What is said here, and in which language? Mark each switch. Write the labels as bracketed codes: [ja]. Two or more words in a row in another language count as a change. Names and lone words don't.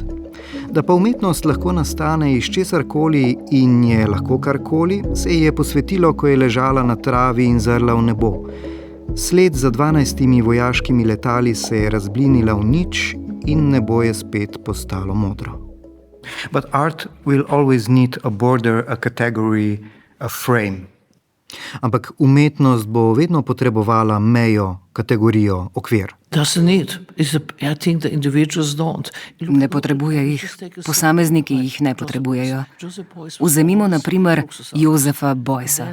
[sl] Da pa umetnost lahko nastane iz česarkoli in je lahko karkoli, se ji je posvetilo, ko je ležala na travi in zrla v nebo. Sled za 12 vojaškimi letali se je razblinila v nič in nebo je spet postalo modro. [en] But art will always need a border, a category, a frame. [sl] Ampak umetnost bo vedno potrebovala mejo, kategorijo, okvir. Ne potrebuje jih. Posamezniki jih ne potrebujejo. Vzemimo na primer Josefa Beuysa.